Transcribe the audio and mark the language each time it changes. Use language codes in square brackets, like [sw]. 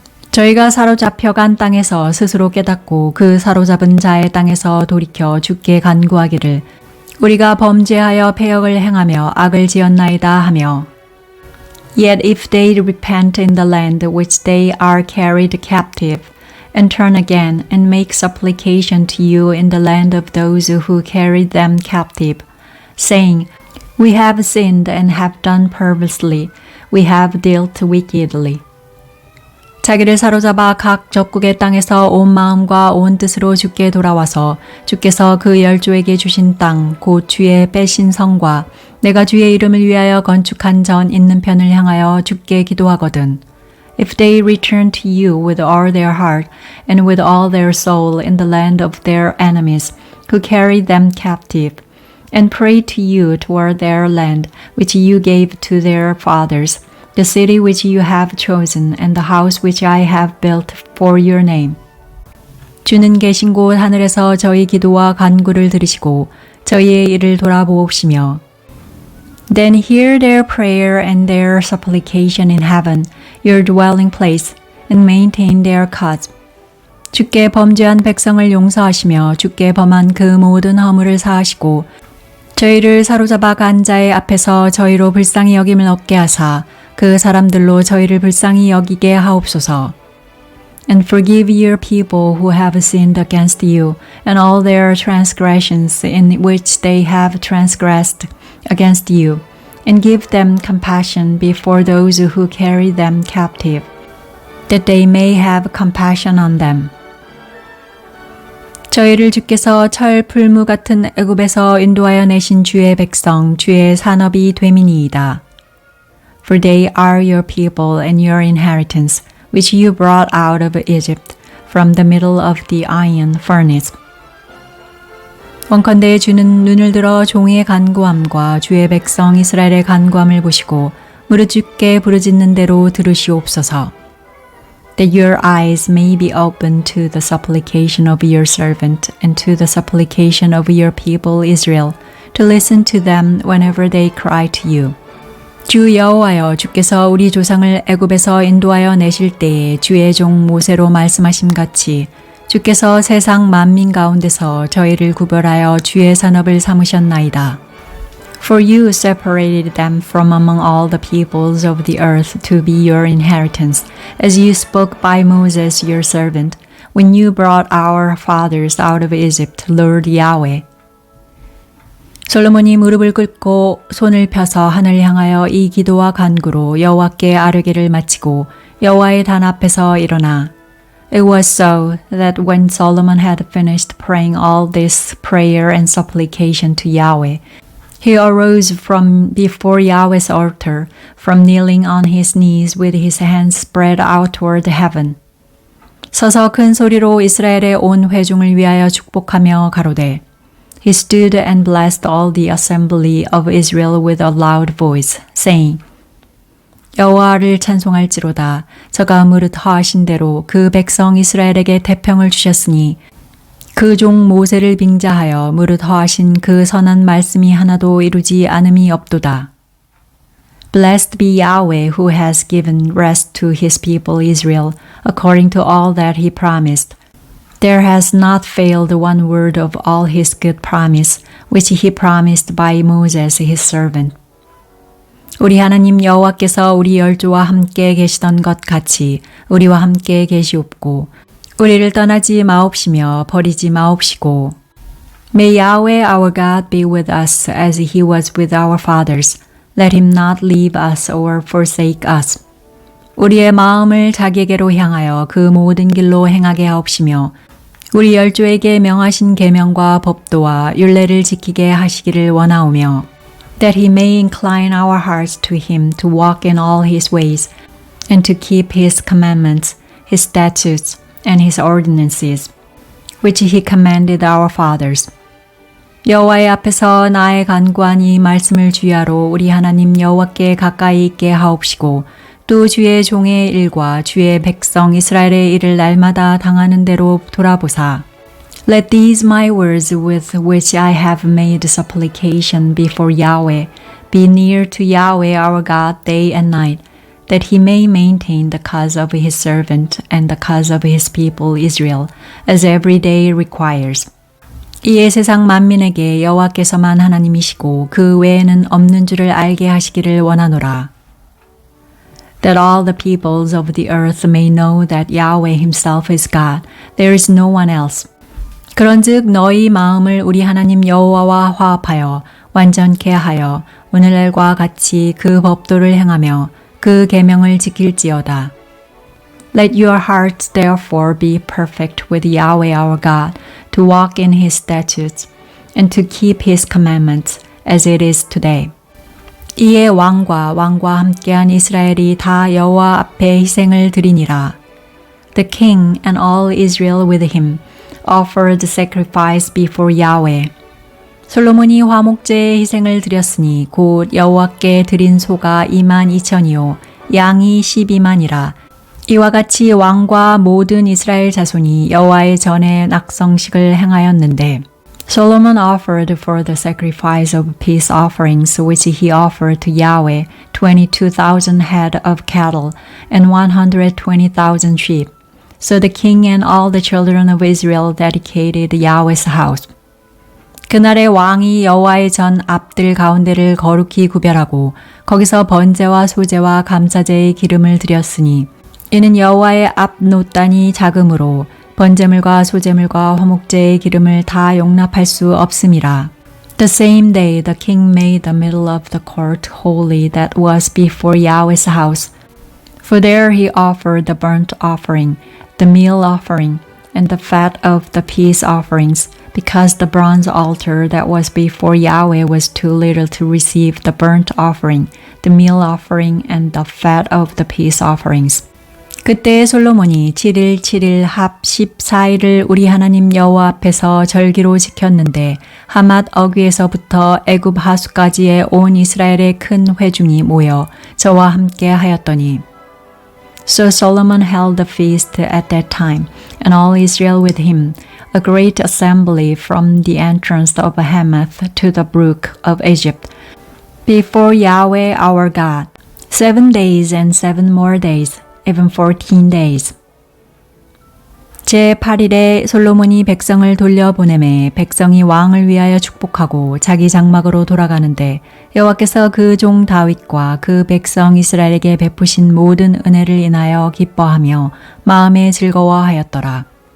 [ko] 저희가 사로잡혀간 땅에서 스스로 깨닫고 그 사로잡은 자의 땅에서 돌이켜 주께 간구하기를 우리가 범죄하여 패역을 행하며 악을 지었나이다 하며 [en] Yet if they repent in the land which they are carried captive, and turn again and make supplication to you in the land of those who carried them captive, saying, We have sinned and have done perversely, we have dealt wickedly. [ko] 자기를 사로잡아 각 적국의 땅에서 온 마음과 온 뜻으로 주께 돌아와서 주께서 그 열조에게 주신 땅, 곧 주의 빼신 성과 내가 주의 이름을 위하여 건축한 전 있는 편을 향하여 주께 기도하거든. [en] If they return to you with all their heart and with all their soul in the land of their enemies, who carried them captive, and pray to you toward their land which you gave to their fathers, the city which you have chosen, and the house which I have built for your name. [ko] 주는 계신 곳 하늘에서 저희 기도와 간구를 들으시고 저희의 일을 돌아보옵시며 [en] Then hear their prayer and their supplication in heaven, your dwelling place, and maintain their cause. [ko] 주께 범죄한 백성을 용서하시며 주께 범한 그 모든 허물을 사하시고 저희를 사로잡아 간 자의 앞에서 저희로 불쌍히 여김을 얻게 하사 그 사람들로 저희를 불쌍히 여기게 하옵소서. [en] And forgive your people who have sinned against you, and all their transgressions in which they have transgressed against you, and give them compassion before those who carry them captive, that they may have compassion on them. [ko] 저희를 주께서 철 풀무 같은 애굽에서 인도하여 내신 주의 백성, 주의 산업이 됨이니이다. [en] For they are your people and your inheritance, which you brought out of Egypt from the middle of the iron furnace. [ko] 원컨대 주는 눈을 들어 종의 간구함과 주의 백성 이스라엘의 간구함을 보시고 무릇 주께 부르짖는 대로 들으시옵소서. [en] That your eyes may be open to the supplication of your servant and to the supplication of your people Israel, to listen to them whenever they cry to you. [ko] 주 여호와여, 주께서 우리 조상을 애굽에서 인도하여 내실 때에 주의 종 모세로 말씀하심 같이 주께서 세상 만민 가운데서 저희를 구별하여 주의 산업을 삼으셨나이다. [en] For you separated them from among all the peoples of the earth to be your inheritance, as you spoke by Moses your servant, when you brought our fathers out of Egypt, Lord Yahweh. [ko] 솔로몬이 무릎을 꿇고 손을 펴서 하늘 향하여 이 기도와 간구로 여호와께 아뢰기를 마치고 여호와의 단 앞에서 일어나 [en] It was so that when Solomon had finished praying all this prayer and supplication to Yahweh, he arose from before Yahweh's altar, from kneeling on his knees with his hands spread out toward heaven. [ko] 서서 큰 소리로 이스라엘의 온 회중을 위하여 축복하며 가로되 [en] He stood and blessed all the assembly of Israel with a loud voice, saying, [ko] 여호와를 찬송할지로다. 저가 무릇 허하신 대로 그 백성 이스라엘에게 태평을 주셨으니 그 종 모세를 빙자하여 무릇 허하신 그 선한 말씀이 하나도 이루지 않음이 없도다. [en] Blessed be Yahweh who has given rest to his people Israel according to all that he promised. There has not failed one word of all his good promise, which he promised by Moses his servant. [ko] 우리 하나님 여호와께서 우리 열조와 함께 계시던 것 같이 우리와 함께 계시옵고 우리를 떠나지 마옵시며 버리지 마옵시고 [en] May Yahweh our God be with us as he was with our fathers. Let him not leave us or forsake us. [ko] 우리의 마음을 자기에게로 향하여 그 모든 길로 행하게 하옵시며 우리 열조에게 명하신 계명과 법도와 율례를 지키게 하시기를 원하오며 [en] that he may incline our hearts to him to walk in all his ways and to keep his commandments, his statutes, and his ordinances, which he commanded our fathers. [ko] 여호와의 앞에서 나의 간구한 이 말씀을 주야로 우리 하나님 여호와께 가까이 있게 하옵시고 또 주의 종의 일과 주의 백성 이스라엘의 일을 날마다 당하는 대로 돌아보사 [en] Let these my words with which I have made supplication before Yahweh be near to Yahweh our God day and night, that he may maintain the cause of his servant and the cause of his people Israel, as every day requires. [ko] 이에 세상 만민에게 여호와께서만 하나님이시고 그 외에는 없는 줄을 알게 하시기를 원하노라. [en] That all the peoples of the earth may know that Yahweh himself is God, there is no one else. [ko] 그런즉 너희 마음을 우리 하나님 여호와와 화합하여 완전케 하여 오늘날과 같이 그 법도를 행하며 그 계명을 지킬지어다. [en] Let your hearts therefore be perfect with Yahweh our God, to walk in his statutes, and to keep his commandments, as it is today. [ko] 이에 왕과 함께한 이스라엘이 다 여호와 앞에 희생을 드리니라. [en] The king and all Israel with him offered sacrifice before Yahweh. [ko] 솔로몬이 화목제의 희생을 드렸으니 곧 여호와께 드린 소가 22,000이요 양이 12만이라. 이와 같이 왕과 모든 이스라엘 자손이 여호와의 전에 낙성식을 행하였는데 [en] Solomon offered for the sacrifice of peace offerings which he offered to Yahweh 22,000 head of cattle and 120,000 sheep. So the king and all the children of Israel dedicated Yahweh's house. [ko] 그날의 왕이 여호와의 전 앞들 가운데를 거룩히 구별하고 거기서 번제와 소제와 감사제의 기름을 드렸으니 이는 여호와의 앞 노단이 작음으로 번제물과 소제물과 화목제의 기름을 다 용납할 수 없음이라. [en] The same day the king made the middle of the court holy that was before Yahweh's house. For there he offered the burnt offering, the meal offering, and the fat of the peace offerings, because the bronze altar that was before Yahweh was too little to receive the burnt offering, the meal offering, and the fat of the peace offerings. [ko] 그때 솔로몬이 7일 합 14일을 우리 하나님 여호와 앞에서 절기로 지켰는데 하맛 어귀에서부터 애굽 하수까지의 온 이스라엘의 큰 회중이 모여 저와 함께 하였더니 [en] So Solomon held the feast at that time, and all Israel with him, a great assembly from the entrance of Hamath to the brook of Egypt, before Yahweh our God, 7 days and 7 more days, even 14 days. [ko] 제8일에 솔로몬이 백성을 돌려보내매 백성이 왕을 위하여 축복하고 자기 장막으로 돌아가는데 여호와께서 그 종 다윗과 그 백성 이스라엘에게 베푸신 모든 은혜를 인하여 기뻐하며 마음에 즐거워하였더라.